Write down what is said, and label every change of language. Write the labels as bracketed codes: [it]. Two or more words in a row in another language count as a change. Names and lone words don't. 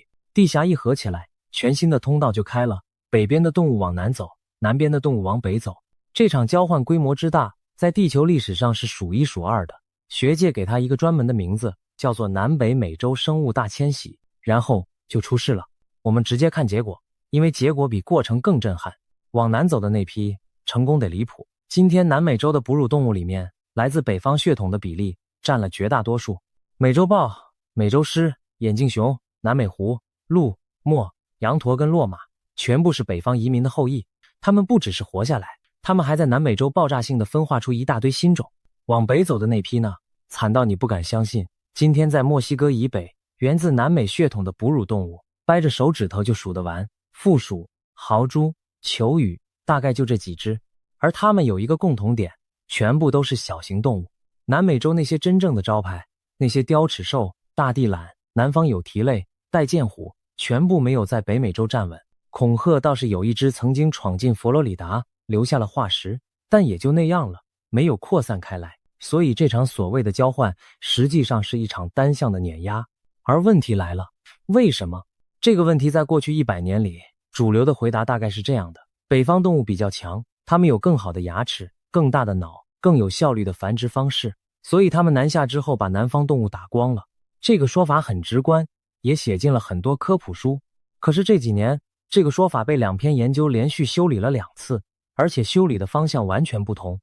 [zh] 地峽一合起來，全新的通道就開了，北邊的動物往南走，南邊的动物往北走。這場交換規模之大，在地球歷史上是數一數二的。學界給它一個專門的名字，叫做南北美洲生物大遷徙。然後就出事了。我們直接看結果，因為結果比過程更震撼。往南走的那批成功得離譜。今天南美洲的哺乳動物裡面，來自北方血統的比例占了絕大多數。美洲豹、美洲獅、眼鏡熊、南美狐、鹿、墨、羊驼跟骆馬，全部是北方移民的后裔。他們不只是活下來，他們還在南美洲爆炸性的分化出一大堆新種。往北走的那批呢，慘到你不敢相信。今天在墨西哥以北，源自南美血統的哺乳動物，掰着手指頭就數得完，負鼠、豪豬、球羽，大概就這幾隻。而它們有一個共同點，全部都是小型動物。南美洲那些真正的招牌，那些雕齿兽、大地懶、南方有蹄類、带劍虎，全部沒有在北美洲站穩。恐嚇倒是有一隻曾經闖進佛羅里達，留下了化石，但也就那樣了，沒有擴散開來。所以這場所謂的交換，實際上是一場單向的碾壓。而問題來了，為什麼？這個問題在過去100年裡，主流的回答大概是這樣的：北方動物比較強，它們有更好的牙齒、更大的腦、更有效率的繁殖方式，所以它們南下之後把南方動物打光了。這個說法很直觀，也寫進了很多科普書。可是這幾年，這個說法被2篇研究連續修理了2次，而且修理的方向完全不同。